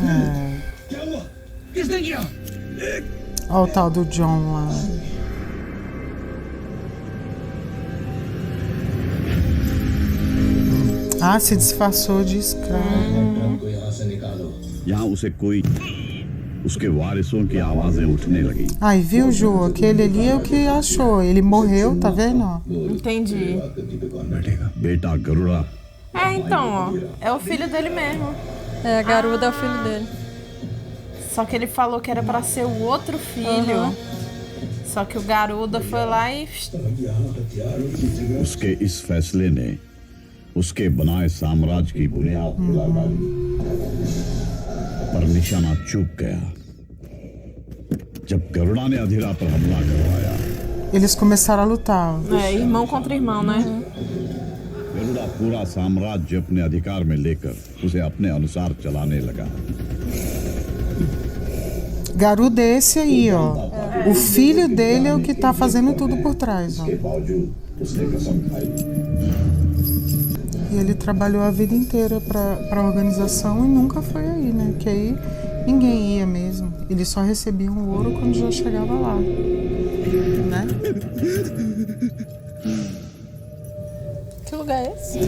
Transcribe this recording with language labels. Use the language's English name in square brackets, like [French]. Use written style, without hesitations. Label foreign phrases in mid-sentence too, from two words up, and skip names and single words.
[Portuguese] Olha o tal do John lá. Se disfarçou de escravo. [Hindi] यहाँ उसे कोई उसके वारिसों की आवाजें उठने लगी। [Portuguese] Aí, viu, Ju? Aquele ali é o que achou. Ele morreu, tá vendo? Ó? Entendi. [Hindi] बेटा गरुड़ा [Portuguese] Então, ó. É o filho dele mesmo. A Garuda é o filho dele. Só que ele falou que era pra ser o outro filho. Só que o Garuda foi lá e... [Hindi] उसके इस फैसले ने उसके बनाए साम्राज्य की बुनियाद हिला डाली, पर निशाना चूक गया। जब गरुड़ा ने अधिरा पर हमला करवाया, [Portuguese] Eles começaram a lutar. irmão contra irmão, né? [Hindi] गरुड़ा पूरा साम्राज्य अपने अधिकार में लेकर उसे अपने अनुसार चलाने लगा। [Portuguese] Garuda é esse aí, ó. O filho dele é o que tá fazendo tudo por trás, ó. [Hindi] के बावजूद उसने कसम खाई। [Portuguese] E ele trabalhou a vida inteira pra organização e nunca foi aí, né? Que aí ninguém ia mesmo. Eles só recebiam o ouro quando já chegava lá. Né? Que lugar é esse?